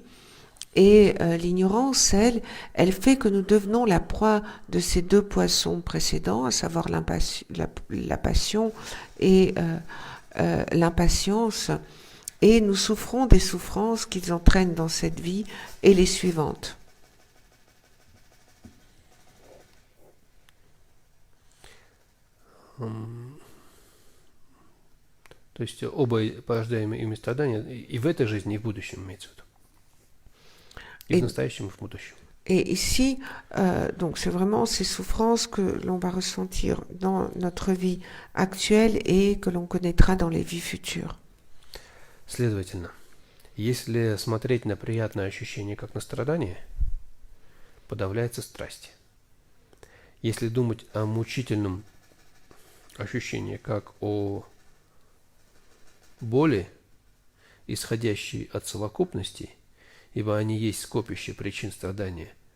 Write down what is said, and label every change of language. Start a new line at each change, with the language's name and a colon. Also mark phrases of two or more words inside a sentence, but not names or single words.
French: Et l'ignorance, elle fait que nous devenons la proie de ces 2 poissons précédents, à savoir la passion et l'impatience, et nous souffrons des souffrances qu'ils entraînent dans cette vie et les suivantes.
Russian: То есть оба порождаемые ими страдания и в этой жизни, и в будущем имеется в виду. И в настоящем, и в будущем.
French: Et ici, donc c'est vraiment ces souffrances que l'on va ressentir dans notre vie actuelle et que l'on connaîtra dans les vies futures.
Russian: Следовательно, если смотреть на приятное ощущение как на страдание, подавляется страсть. Если думать о мучительном ощущении как о боли, исходящей от совокупностей, ибо они есть скопище причин страдания,